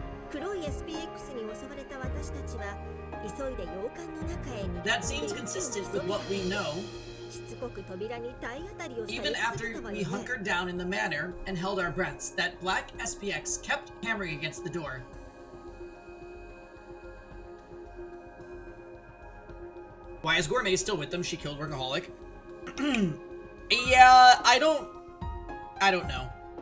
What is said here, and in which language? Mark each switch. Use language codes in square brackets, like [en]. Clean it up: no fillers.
[ja] 黒い SPX に襲われた私たちは急いで洋館の中へ逃げ [en] That seems consistent with what we know. [ja] しつこく扉に体当たりをされ [en] Even after we hunkered down in the manor and held our breaths, that black SPX kept hammering against the door. Why is Gourmet still with them? She killed Workaholic. Yeah, I don't know.